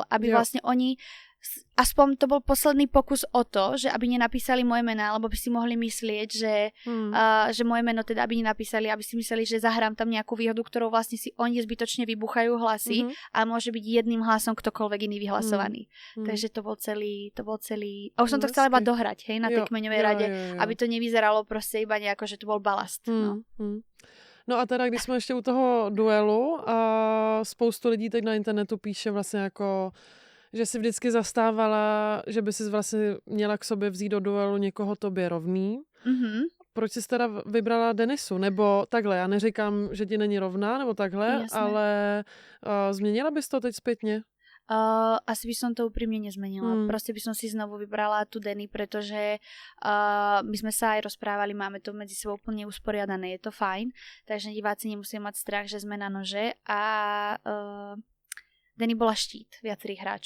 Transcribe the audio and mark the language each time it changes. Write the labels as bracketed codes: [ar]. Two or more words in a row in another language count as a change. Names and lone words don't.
[sk] Aby vlastne oni, aspoň to bol posledný pokus o to, že aby nenapísali moje mená, lebo by si mohli myslieť, že moje meno teda aby nenapísali, aby si mysleli, že zahrám tam nejakú výhodu, ktorou vlastne si oni zbytočne vybuchajú hlasy a môže byť jedným hlasom ktokoľvek iný vyhlasovaný. Takže to bol celý. A už som to chcela iba dohrať, hej, na tej kmeňovej rade, aby to nevyzeralo proste iba nejako, že to bol balast. [cs] No a teda, když jsme ještě u toho duelu, spoustu lidí teď na internetu píše vlastně jako, že si vždycky zastávala, že by si vlastně měla k sobě vzít do duelu někoho tobě rovný. Proč jsi teda vybrala Denisu? Nebo takhle, já neříkám, že ti není rovná, nebo takhle, ale změnila bys to teď zpětně? [sk] Asi by som to úprimne nezmenila. Proste by som si znovu vybrala tú Denny, pretože my sme sa aj rozprávali, máme to medzi sebou úplne usporiadané, je to fajn, takže diváci nemusia mať strach, že sme na nože a Denny bola štít viacerých hráčov.